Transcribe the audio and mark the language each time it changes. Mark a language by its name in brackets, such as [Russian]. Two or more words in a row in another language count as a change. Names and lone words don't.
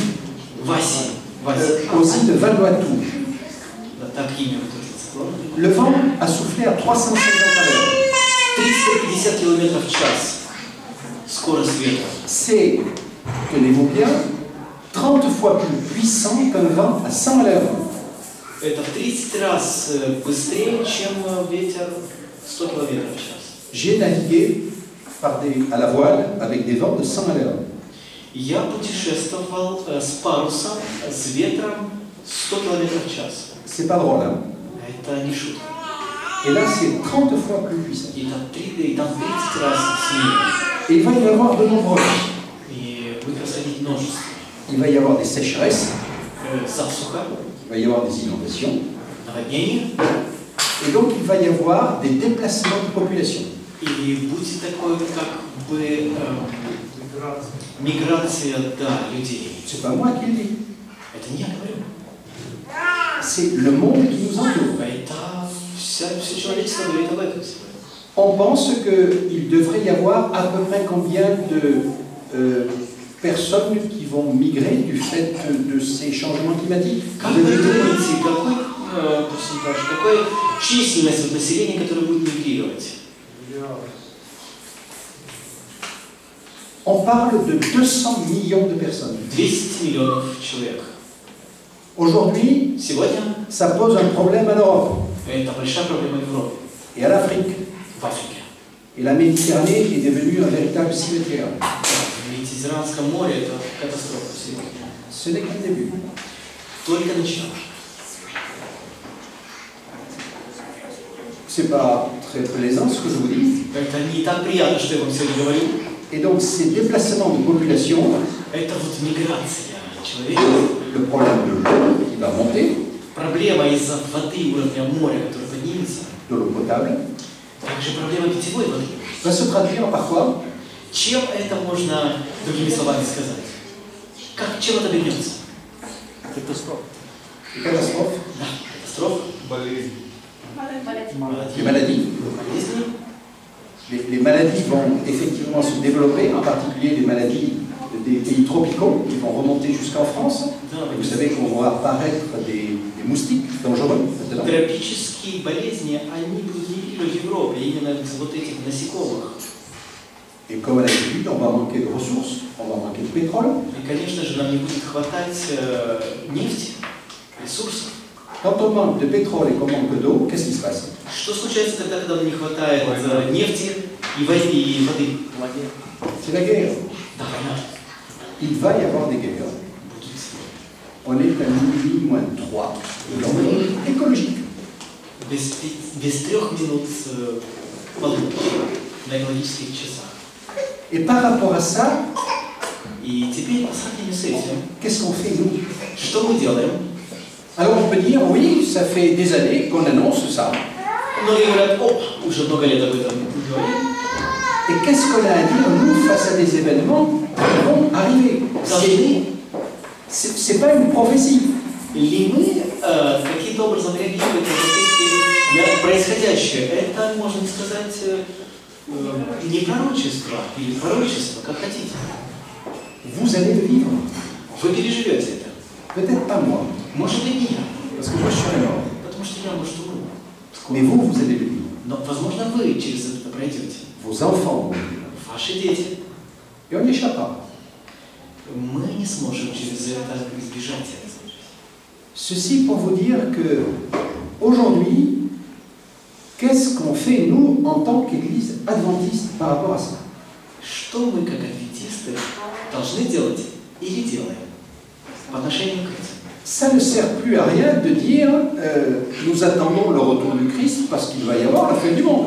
[Russian] В Асии. В Асии. [French] aux îles de Vanuatu. [Russian] Да, так имя тоже циклон. [French] Le vent a soufflé à 350 à l'heure. [Russian] 350 км в час. Скорость ветра. [French] C'est, tenez-vous bien, 30 fois plus puissant qu'un vent à 100 à l'heure. [Russian] Это в 30 раз быстрее, чем ветер 100 км в час. [French] J'ai navigué à la voile avec des vents de 100 à l'heure. [Russian] Я путешествовал с парусом, с ветром 100 км в час. [French] C'est pas drôle, hein? [Russian] Это не шутка. [French] Et là, c'est 30 fois plus puissant. [Russian] И там 30 раз сильнее. [French] Et il va y avoir de nombreux. [Russian] И будет происходить множество. [French] Il va y avoir des sécheresses, [Russian] Засуха, [French] il va y avoir des inondations. [Russian] наводнение. [French] Et donc, il va y avoir des déplacements de population. [Russian] И будет такое, как бы, миграция, да, людей. [French] C'est pas moi qui le dis. [Russian] Это не я говорю. [French] c'est le monde qui nous entoure. [Russian] Это все человечество говорит об этом сегодня. [French] On pense qu'il devrait y avoir à peu près combien de personnes qui vont migrer du fait de ces changements climatiques. [Russian] Как вы думаете, какой процентаж, какая численность населения, которое будет мигрировать? [French] On parle de 200 millions de personnes. [Russian] 200 миллионов человек. [French] Aujourd'hui, [Russian] Сегодня [French] ça pose un problème à l'Europe [Russian] это большая проблема Европы, [French] et à l'Afrique. [Russian] в Африке. [French] Et la Méditerranée est devenue un véritable cimetière. [Russian] В Медiterranean море это катастрофа сегодня. [French] Ce n'est qu'un début. [Russian] Только начало. [French] C'est pas très plaisant ce que je vous dis. [Russian] Это не так приятно, что я вам сегодня говорю. [French] Et donc ces déplacements de population, [Russian] Это вот миграция человека. [French] le problème de l'eau qui va monter, [Russian] Проблема из-за воды уровня моря, которая поднимется. [French] de l'eau potable, [Russian] Также проблема питьевой воды. [French] va se traduire parfois [Russian] Чем это можно другими словами сказать? Чем это обернется? [French] des catastrophes, [Russian] Да, катастрофа, [French] des maladies. [Russian] болезни. [French] Les maladies vont effectivement se développer, en particulier les maladies des pays tropicaux qui vont remonter jusqu'en France. [Russian] Да, [French] Vous savez qu'on va apparaître des moustiques dangereux maintenant. [Russian] Тропические болезни, они будут мигрировать в Европе, именно из вот этих насекомых. [French] Et comme à l'habitude, on va manquer de ressources, on va manquer de pétrole. [Russian] И, конечно же, нам не будет хватать нефти, ресурсов. [French] Quand on manque de pétrole et qu'on manque d'eau, qu'est-ce qui se passe? [Russian] Что случается тогда, когда нам не хватает нефти и воды? [French] C'est la guerre. [Russian] Да, война. [French] Il va y avoir des guerres. On est à minuit moins 3 de l'enjeu écologique. [Russian] Без 3 минут полуночи на экологических часах. [French] Et par rapport à ça, [Russian] И теперь по сравнению с этим, [French] qu'est-ce qu'on fait nous? [Russian] что мы делаем? [French] Alors on peut dire, oui, ça fait des années qu'on annonce ça. [Russian] Многие говорят, уже много лет об этом говорим. [French] Et qu'est-ce qu'on a à dire, nous, face à des événements qui vont arriver? C'est pas une prophétie. [Russian] Ли мы каким-то образом реагируем на происходящее? Это, можно сказать, не пророчество, или пророчество, как хотите. [French] Vous allez le vivre. [Russian] Вы переживете это. [French] Peut-être pas moi, [Russian] Может и не я, [French] parce que moi je serai mort. [Russian] потому что я, может, умру. [French] Mais vous, vous allez le vivre. [Russian] Но, возможно, вы через это пройдете. [French] Vos enfants vont le vivre. [Russian] Ваши дети. [French] Et on n'y échappe pas. [Russian] Мы не сможем через это избежать этого. [French] Ceci pour vous dire que aujourd'hui, qu'est-ce qu'on fait nous en tant qu'Église adventiste par rapport à ça? [Russian] Что мы, как адвентисты, должны делать или делаем по отношению к этому? [French] Ça ne sert plus à rien de dire nous attendons le retour du Christ parce qu'il va y avoir la fin du monde.